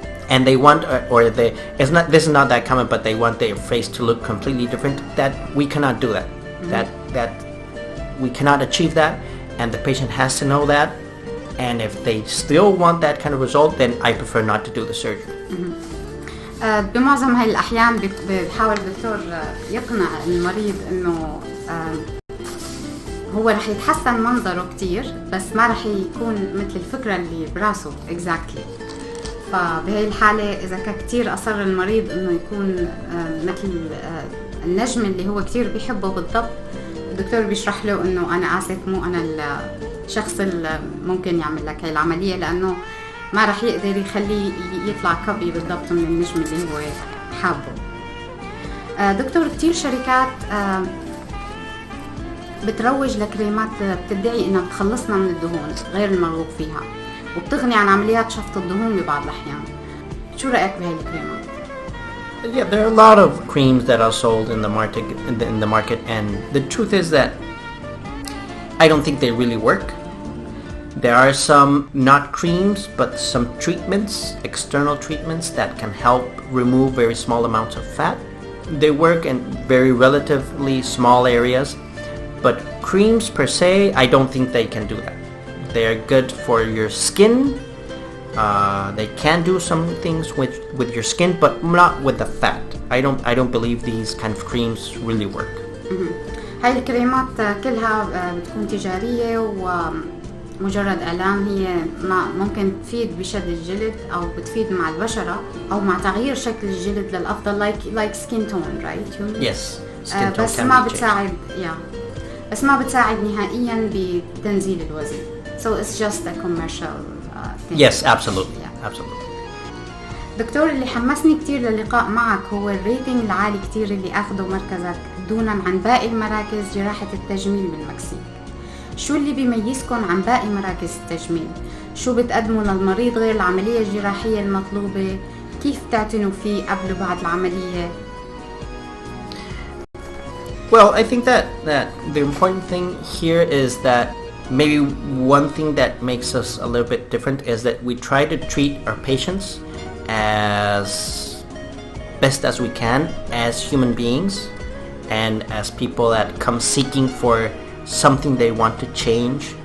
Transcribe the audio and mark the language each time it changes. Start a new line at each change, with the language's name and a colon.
English: And they want, this is not that common, but they want their face to look completely different. That we cannot do that. Mm-hmm. That we cannot achieve that, and the patient has to know that. And if they still want that kind of result, then I prefer not to do the surgery.
Arabic: بمعظم هاي الأحيان بحاول الدكتور يقنع المريض إنه هو رح يتحسن منظره كتير، بس ما رح يكون مثل الفكرة اللي براسه exactly. فبهاي الحالة إذا كان كتير أصر المريض إنه يكون مثل النجم اللي هو كتير بيحبه بالضبط، الدكتور بيشرح له إنه أنا آسف مو أنا الشخص اللي ممكن يعمل لك هاي العملية، لأنه ما رح يقدر يخليه يطلع كوبي بالضبط من النجم اللي هو حابه. دكتور، كتير شركات بتروج لكريمات بتدعي إنها بتخلصنا من الدهون غير المرغوب فيها، وبتغني عن عمليات شفط الدهون ببعض الأحيان. شو رأيك بهاي الكريمات؟
English: Yeah, there are a lot of creams that are sold in the market, and the truth is that I don't think they really work. There are some, not creams, but some treatments, external treatments that can help remove very small amounts of fat. They work in very relatively small areas, but creams per se, I don't think they can do that. They are good for your skin. They can do some things with your skin, but not with the fat. I don't believe these kind of creams really work.
Arabic: هاي الكريمات كلها بتكون تجارية ومجرد إعلان. هي ممكن تفيد بشد الجلد أو بتفيد مع البشرة أو مع تغيير شكل الجلد للأفضل
English: like skin tone, right? Yes, skin tone
Arabic: بس ما بتساعد بس ما بتساعد نهائيا بتنزيل الوزن.
English: So it's just a commercial thing. Yes, absolutely. Yeah. Absolutely.
Arabic: دكتور، اللي حمسني كتير للقاء معك هو الريتنج العالي كتير اللي أخده مركزك دونا عن باقي المراكز جراحة التجميل بالمكسيك. شو اللي بيميزكم عن باقي مراكز التجميل؟ شو بتقدموا للمريض غير العملية الجراحية المطلوبة؟ كيف تعتنوا فيه قبل وبعد العملية؟
English: Well, I think that the important thing here is that maybe one thing that makes us a little bit different is that we try to treat our patients as best as we can as human beings and as people that come seeking for something they want to change.